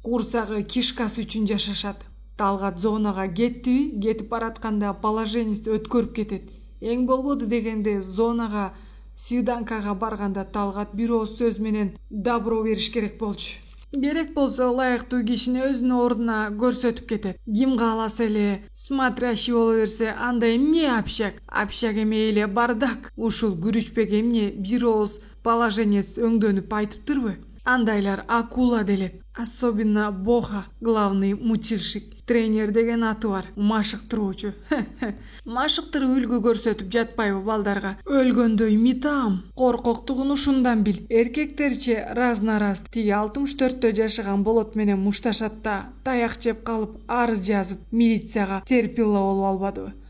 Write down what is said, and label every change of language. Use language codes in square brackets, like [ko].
[ky] Курсагы кишкасы үчүн жашашат. Талгат зонага кеттиби, кетип баратканда положенец өткөрүп кетет. Эң болбоду дегенде зонага свиданкага барганда Талгат бир ооз сөз менен добро бериш керек болчу. Керек болсо ылайыктуу кишини өзүнүн ордуна көрсөтүп кетет. Ким кааласа эле смотрящий боло берсе, анда эмне общак? Общак эме эле бардак. Ушул Күрүчбек эмне бир ооз положенец өңдөнүп айтыптырбы? Андайлар акула делет. [ru] Особенно Боха, главный мучильщик. [ky] Тренер деген аты бар, машыктыруучу. Машыктырып үлгү көрсөтүп жатпайбы балдарга? Өлгөндөй митам. Коркоктугун ушундан бил. Эркектерче раз-на-раз тиги 64-тө жашаган Болот менен мушташат да, таяк жеп калып, арыз жазып, милицияга терпилла болуп албадыбы?